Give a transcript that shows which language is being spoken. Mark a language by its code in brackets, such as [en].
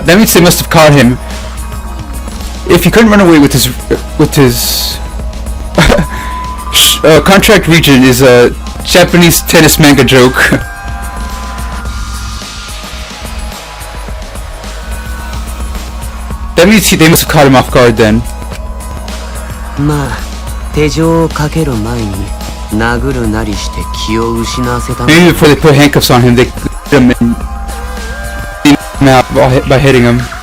[en] That means they must have caught him. If he couldn't run away with his contract region is a Japanese tennis manga joke. That means they must have caught him off guard then. [ja] まあ手錠をかける前に殴るなりして気を失わせたの。 [en] Maybe before they put handcuffs on him, they put him in out by hitting him.